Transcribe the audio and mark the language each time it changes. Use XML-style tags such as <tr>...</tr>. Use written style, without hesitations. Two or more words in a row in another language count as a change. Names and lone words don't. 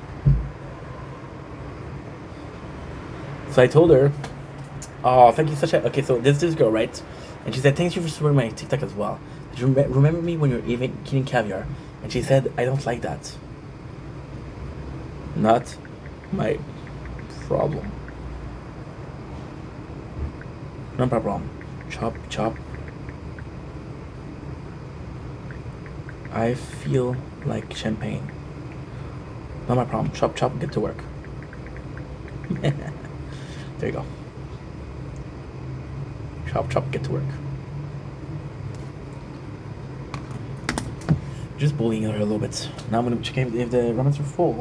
<en>So I told her. Oh, thank you such a. Okay, so this girl, right? And she said, thank you for supporting my TikTok as well. Did you remember me when you were eating caviar? And she said, I don't like that. Not my problem. No problem. Chop, chop. I feel like champagne. Not my problem. Chop, chop, get to work. There you go. Chop, chop, get to work. Just bullying her a little bit. Now I'm gonna check if the ramens are full.</en>